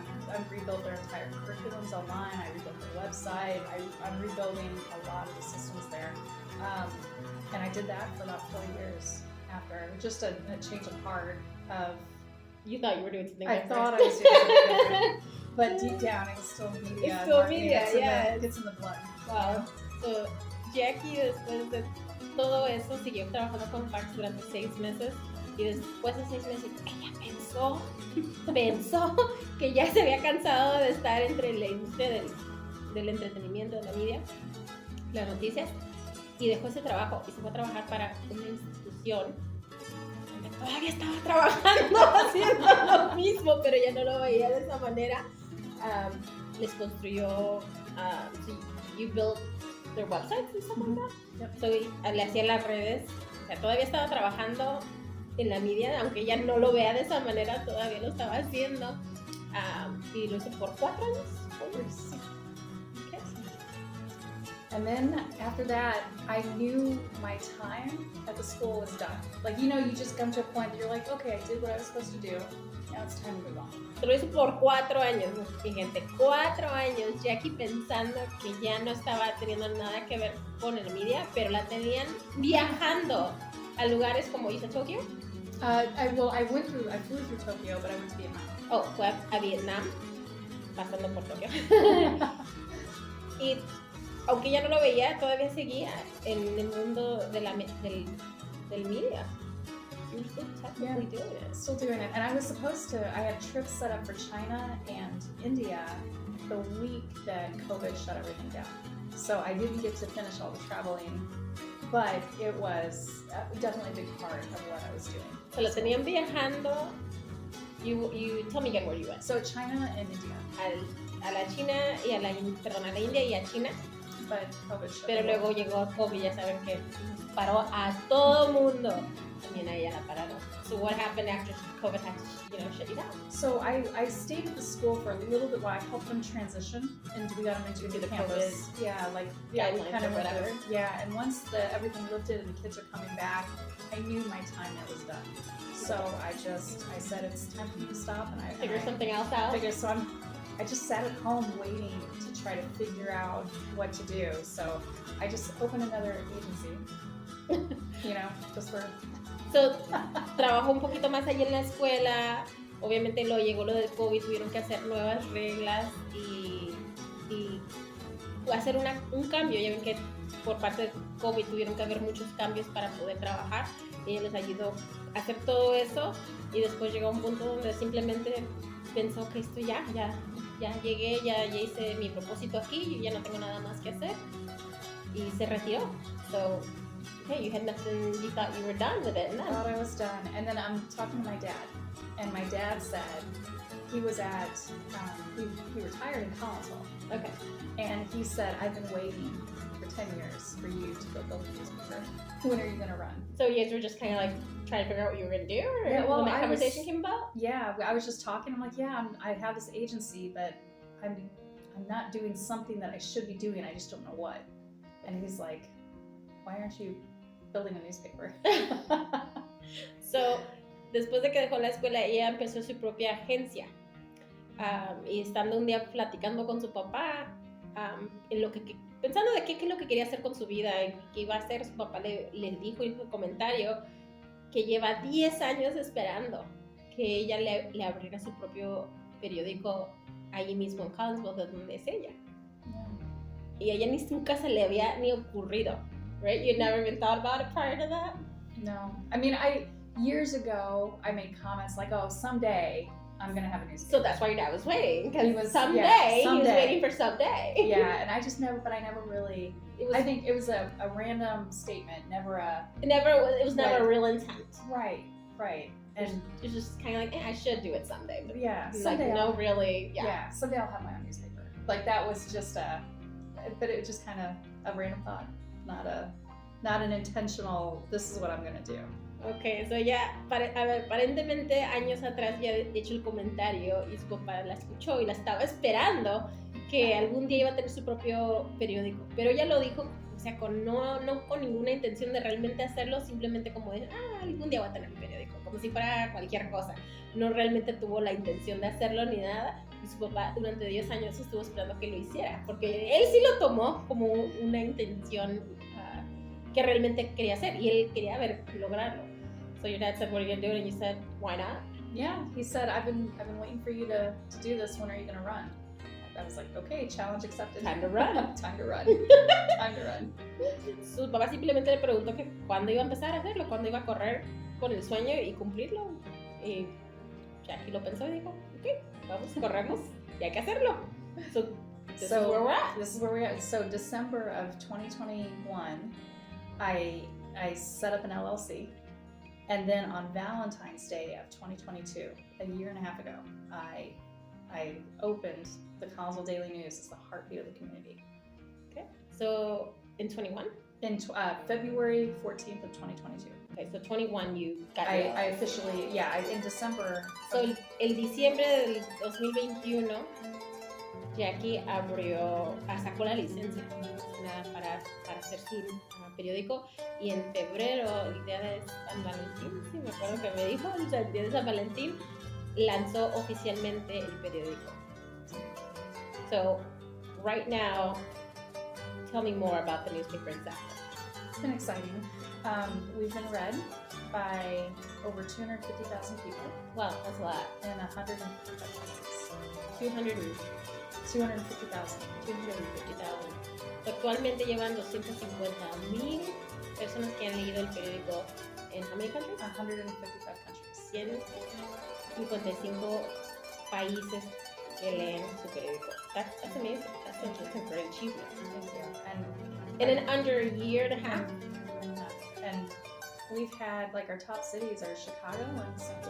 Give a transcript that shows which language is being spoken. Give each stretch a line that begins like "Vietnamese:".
English: I've rebuilt their entire curriculums online. I rebuilt their website. I'm rebuilding a lot of the systems there. And I did that for about 4 years after. Just a change of heart of... You thought you were doing something I different. thought I was doing something different. But deep down, it was still media. It's still marketing. media, It's in the blood. Wow.
Spanish: So, Jackie, después de todo eso, siguió trabajando con Fox durante 6 meses. Y después de 6 meses, ella pensó que ya se había cansado de estar entre la industria del entretenimiento, de la media, las noticias, y dejó ese trabajo y se fue a trabajar para una institución donde todavía estaba trabajando haciendo lo mismo, pero ya no lo veía de esa manera. Les construyó,
English: so you built their websites and stuff like that. Yep.
Spanish: So le hacía las redes, o sea, todavía estaba trabajando en la media, aunque ya no lo vea de esa manera, todavía lo estaba haciendo. Y lo hizo por 4 años.
English: 4 years. Okay. And then after that, I knew my time at the school was done. Like, you just come to a point that you're like, okay, I did what I was supposed to do. Now it's time to move on.
Spanish: Lo hizo por 4 años, mi gente. 4 años, Jackie pensando que ya no estaba teniendo nada que ver con el media, pero la tenían viajando a lugares como,
English: ¿you said Tokyo? I flew through Tokyo, but I went to Vietnam.
Spanish: Oh, fue a Vietnam, pasando por Tokyo. Y aunque ya no lo veía, todavía seguía en el mundo del media.
English: You're still technically doing it. Still doing it. And I had trips set up for China and India the week that COVID shut everything down. So I didn't get to finish all the traveling, but it was definitely a big part of what I was doing.
Spanish: So lo tenían viajando.
English: You tell me again where you went. So China and India.
Spanish: A la China y a la India y a China.
English: But COVID shut
Spanish: Pero
English: it
Spanish: luego llegó COVID, ya saben que paró a todo mundo. También a ella la pararon.
English: So what happened after COVID had to, shut you down? So I stayed at the school for a little bit while I helped them transition, and we got them into the campus. COVID We guidelines kind of or went whatever. through. Yeah, and once everything lifted and the kids are coming back, I knew my time there was done. So I said it's time for me to stop, and I Figure something else out. I just sat at home waiting to try to figure out what to do. So I just opened another agency, just for...
Spanish: So, trabajó un poquito más allí en la escuela. Obviamente llegó lo del COVID, tuvieron que hacer nuevas reglas y hacer un cambio. Ya ven que por parte de COVID tuvieron que haber muchos cambios para poder trabajar. Y ella les ayudó a hacer todo eso. Y después llegó a un punto donde simplemente pensó que esto ya llegué, ya hice mi propósito aquí, yo ya no tengo nada más que hacer. Y se retiró.
English: So, okay, you had nothing, you thought you were done with it. No. I thought I was done. And then I'm talking to my dad. And my dad said he was at, he retired in Collinsville. Okay. And he said, I've been waiting for 10 years for you to go build a newspaper. When are you going to run? So you guys were just kind of like trying to figure out what you were going to do? Or Yeah, well, when that conversation came about? Yeah, I was just talking. I'm like, I have this agency, but I'm not doing something that I should be doing. I just don't know what. And he's like, why aren't you building a newspaper.
Spanish: So, después de que dejó la escuela, ella empezó su propia agencia. Y estando un día platicando con su papá, en lo que pensando de qué es lo que quería hacer con su vida y qué iba a hacer, su papá le dijo en un comentario que lleva 10 años esperando que ella le abriera su propio periódico allí mismo en Collinsville, de donde es ella. Y a ella nunca se le había ni ocurrido,
English: right? You never even thought about it prior to that? No. I mean, years ago, I made comments like, oh, someday I'm going to have a newspaper. So that's why your dad was waiting, because he was someday. waiting for someday. Yeah, and I never really, I think it was a random statement, it was never a real intent. Right. And it's just kind of like, I should do it someday. But yeah, someday someday I'll have my own newspaper. Like that was just but it was just kind of a random thought, not an intentional, this is what I'm going to do.
Spanish: Ok, so ya, aparentemente años atrás ya he hecho el comentario y su papá la escuchó y la estaba esperando que algún día iba a tener su propio periódico, pero ella lo dijo, o sea, no con ninguna intención de realmente hacerlo, simplemente como de, algún día voy a tener mi periódico, como si fuera cualquier cosa. No realmente tuvo la intención de hacerlo ni nada, y su papá durante 10 años estuvo esperando que lo hiciera, porque él sí lo tomó como una intención que realmente quería hacer, y él quería lograrlo.
English: So your dad said, what are you going to do? And you said, why not? Yeah, he said, I've been waiting for you to do this. When are you going to run? I was like, okay, challenge accepted. Time to run. Time to run. Time to run.
Spanish: Su papá simplemente le preguntó que cuándo iba a empezar a hacerlo, cuándo iba a correr con el sueño y cumplirlo. Y Jackie lo pensó y dijo, ok, vamos, corremos y hay que hacerlo.
English: So this is where we're at. This is where we're at. So December of 2021, I set up an LLC. And then on Valentine's Day of 2022, a year and a half ago, I opened the Collinsville Daily News as the heartbeat of the community. Okay. So in 21? In February 14th of 2022. Okay, so 21 you got I officially, in December.
Spanish: So el diciembre del 2021, Jackie sacó la licencia para hacer su periódico, y en febrero, el día de San Valentín, sí me acuerdo que me dijo, el día de San Valentín, lanzó oficialmente el periódico.
English: So, right now, tell me more about the newspaper exactly. It's been exciting. We've been read by over 250,000 people. Wow, that's a lot. In 155 countries. 250,000. 250,000.
Spanish: Actualmente llevan 250,000 personas que han leído el periódico en
English: how many countries? 155 countries.
Spanish: 155 países que leen su periódico.
English: That's amazing. That's a great achievement. And in under a year and a half. And we've had, like, our top cities are Chicago and St.